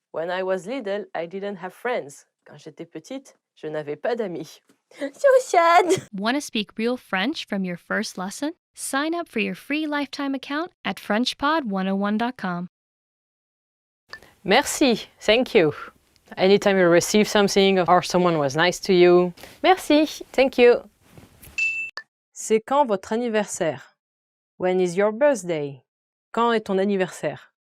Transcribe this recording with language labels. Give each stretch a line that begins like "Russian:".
English: When I was little, I didn't have friends.
French: Quand j'étais petite, je n'avais pas d'amis.
English: So sad! Want to speak real French from your first lesson? Sign up for your free lifetime account at FrenchPod101.com. Merci, thank you. Anytime you receive something or someone was nice to you, merci, thank you.
French: C'est quand votre anniversaire?
English: When is your birthday?
French: Quand est ton anniversaire?